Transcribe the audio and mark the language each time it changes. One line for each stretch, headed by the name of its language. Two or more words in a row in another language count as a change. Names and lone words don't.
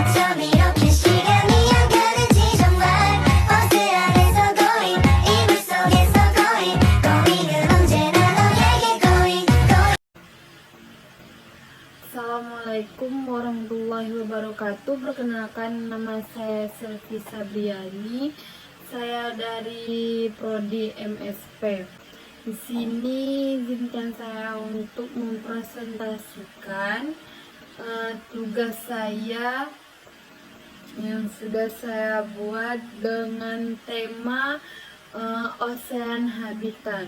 Korean: 밤 이렇게 시간이 안 가는지 정말 버스 안에서 going 이불 속에서 going 은 언제나 너에게 going.
Arabic: السلام عليكم ورحمة الله وبركاته.
Indonesian: Perkenalkan, nama saya Selvi Sabriani. Saya dari Prodi MSP. Di sini izinkan saya untuk mempresentasikan tugas saya yang sudah saya buat dengan tema Ocean Habitat.